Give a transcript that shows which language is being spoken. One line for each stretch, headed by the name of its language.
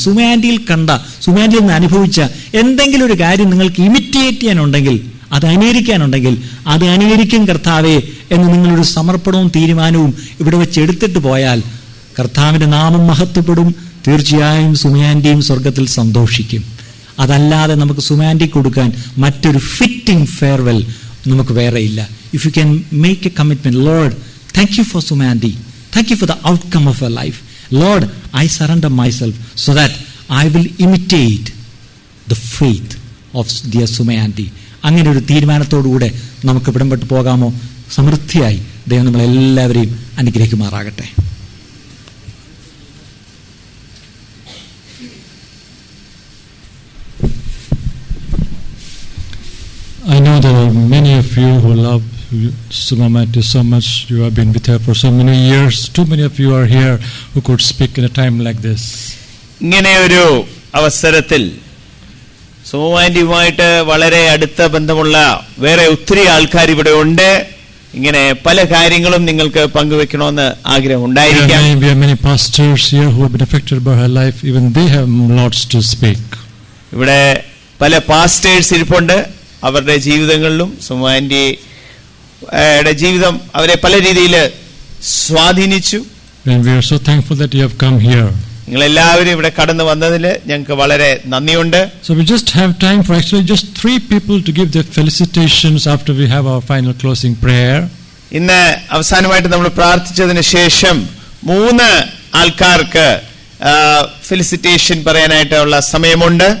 Malayalam: സുമയാന്റിയിൽ നിന്ന് അനുഭവിച്ച എന്തെങ്കിലും ഒരു കാര്യം നിങ്ങൾക്ക് ഇമിറ്റേറ്റ് ചെയ്യാനുണ്ടെങ്കിൽ, അത് അനുകരിക്കാനുണ്ടെങ്കിൽ, അത് അനുകരിക്കും കർത്താവേ എന്ന് നിങ്ങളൊരു സമർപ്പണവും തീരുമാനവും ഇവിടെ വെച്ച് എടുത്തിട്ട് പോയാൽ കർത്താവിന്റെ നാമം മഹത്വപ്പെടും. തീർച്ചയായും സുമയാന്റിയും സ്വർഗത്തിൽ സന്തോഷിക്കും. അതല്ലാതെ നമുക്ക് സുമയാന്റി കൊടുക്കാൻ മറ്റൊരു
English: fitting farewell
Malayalam: നമുക്ക് വേറെയില്ല.
English: If you can make a commitment, Lord, thank you for Sumandi, thank you for the outcome of her life. Lord, I surrender myself so that I will imitate the faith of dear Sumayandi.
Malayalam: അങ്ങനെ ഒരു തീരുമാനത്തോടുകൂടെ നമുക്ക് വിടംപെട്ട് പോകാമോ? സമൃദ്ധിയായി ദൈവം നമ്മളെല്ലാവരെയും അനുഗ്രഹിക്കുമാറാകട്ടെ.
English: I know there are many of you who love Sumamati so much. You have been with her for so many years. Too many of you are here who could speak in a time like this.
Malayalam: ഇങ്ങനെ ഒരു അവസരത്തിൽ സുമമാന്റിയുമായിട്ട് വളരെ അടുത്ത ബന്ധമുള്ള വേറെ ഒത്തിരി ആൾക്കാർ ഇവിടെ ഉണ്ട്. ഇങ്ങനെ പല കാര്യങ്ങളും നിങ്ങൾക്ക് പങ്കുവെക്കണമെന്ന് ആഗ്രഹം ഉണ്ടായിരിക്കാം.
English: We have many pastors here who have been affected by her life. Even they have lots to speak.
Malayalam: ഇവിടെ പല പാസ്റ്റേഴ്സ് ഇരിപ്പുണ്ട്. അവരുടെ ജീവിതങ്ങളിലും സുമയാന്റിയുടെ ജീവിതം അവരെ പല രീതിയിൽ സ്വാധീനിച്ചു.
English: And we are so thankful that you have come here.
Malayalam: നിങ്ങൾ എല്ലാവരും ഇവിടെ കടന്നു വന്നതിൽ ഞങ്ങൾക്ക് വളരെ നന്ദിയുണ്ട്.
English: So we just have time for actually just 3 people to give their felicitations after we have our final closing prayer.
Malayalam: ഇന്ന് അവസാനമായിട്ട് നമ്മൾ പ്രാർത്ഥിച്ചതിന് ശേഷം 3 ആൾക്കാർക്ക് ഫെലിസിറ്റേഷൻ പറയാനായിട്ടുള്ള സമയമുണ്ട്.